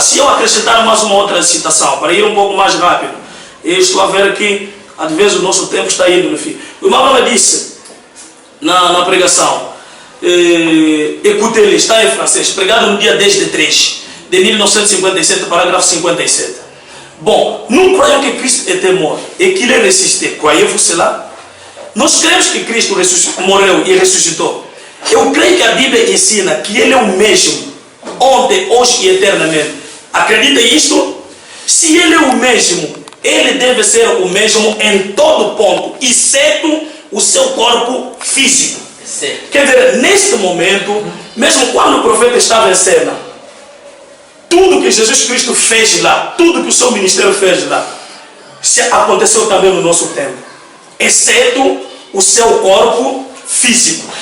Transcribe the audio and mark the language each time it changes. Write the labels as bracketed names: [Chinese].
[Portuguese] Se eu acrescentar mais uma outra citação, para ir um pouco mais rápido, eu estou a ver que às vezes o nosso tempo está indo no fim. O irmão Bela disse na pregação, [French] écoutez-le, [Portuguese] está em francês, pregado no dia 10 de 3 de 1957, parágrafo 57. [French] Bon, nous croyons que Christ était mort et qu'il est ressuscité. Croyez-vous cela? [Portuguese] Nós cremos que Cristo morreu e ressuscitou. Eu creio que a Bíblia ensina que Ele é o mesmo, ontem, hoje e eternamente. Acredita isto? Se Ele é o mesmo, Ele deve ser o mesmo em todo ponto, exceto o seu corpo físico. Certo. Quer dizer, neste momento, mesmo quando o profeta estava em cena, tudo que Jesus Cristo fez lá, tudo que o seu ministério fez lá, aconteceu também no nosso tempo, exceto o seu corpo físico.